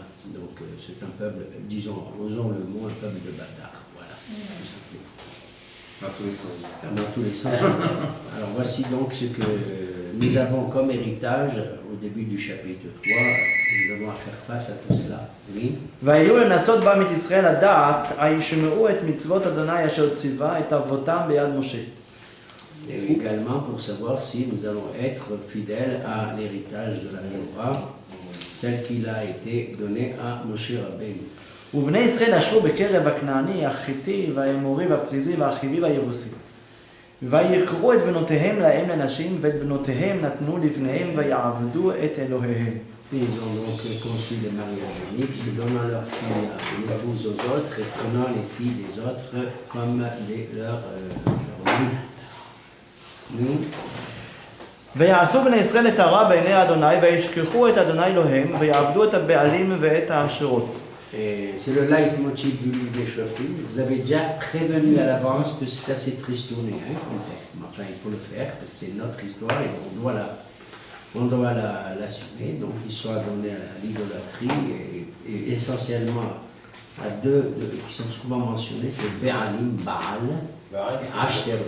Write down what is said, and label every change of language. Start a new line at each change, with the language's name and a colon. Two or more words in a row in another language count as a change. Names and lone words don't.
French: Donc c'est un peuple, disons, osons le mot, un peuple de bâtards. Voilà, tout simplement. Dans tous les sens. Dans tous les sens. Alors voici donc ce que nous avons comme héritage au début du chapitre 3. Nous avons à faire face à tout cela. Oui.
Hebrew: והיו לנסות בעם את ישראל לדעת, הישמעו את מצוות אדוני אשר ציווה את אבותם ביד משה.
French: Et également pour savoir si nous allons être fidèles à l'héritage de la Torah tel qu'il a été donné à Moshe Rabbeinu.
Hebrew: ובני ישראל ישבו בקרב הכנעני, החיתי, והאמורי, והפריזי, והחיבי, והיבוסי. ויקראו את בנותיהם להם לנשים, ואת בנותיהם נתנו לבניהם, ויעבדו את אלוהיהם.
French: Ils ont donc conçu des mariages mixtes, donnant leurs filles à l'épouse aux autres et prenant les filles des autres comme leurs filles. Oui.
Hebrew: ויעשו בני ישראל את הרע בעיני אדוני, וישכחו את אדוני אלוהים, ויעבדו את הבעלים ואת האשרות.
French: Et c'est le leitmotiv du livre des Shoftim. Je vous avais déjà prévenu à l'avance que c'est assez tristourné, hein, comme texte. Mais enfin, il faut le faire parce que c'est notre histoire et on doit l'assumer. Donc, ils sont adonnés à l'idolâtrie et essentiellement à deux qui sont souvent mentionnés, c'est Béalim, Baal et Ashtaroth.